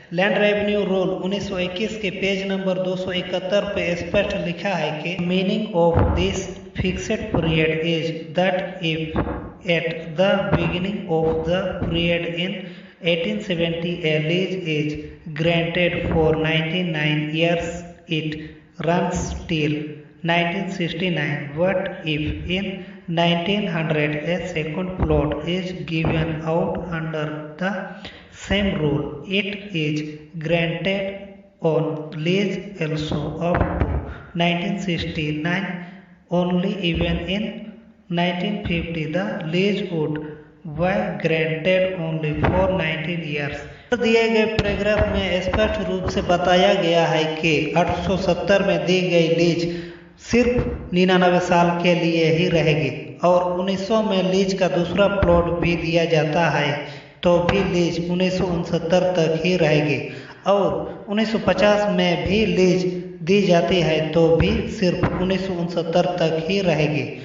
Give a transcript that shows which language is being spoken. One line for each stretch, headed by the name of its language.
English: land revenue rule 1921
Hindi: के page number 271 पे स्पष्ट लिखा है कि
English: Meaning of this fixed period is that if at the beginning of the period in 1870 a lease is granted for 99 years, it runs till 1969. What if in 1900 a second plot is given out under the same rule? It is granted on lease also up to 1969 only. Even in 1950 the lease would were granted only for 19 years.
Hindi: दिए गए paragraph में स्पष्ट रूप से बताया गया है कि 1870 में दी गई लीज सिर्फ 99 साल के लिए ही रहेगी और 1900 में लीज का दूसरा प्लॉट भी दिया जाता है तो भी लीज 1969 तक ही रहेगी और 1950 में भी लीज दी जाती है तो भी सिर्फ 1969 तक ही रहेगी।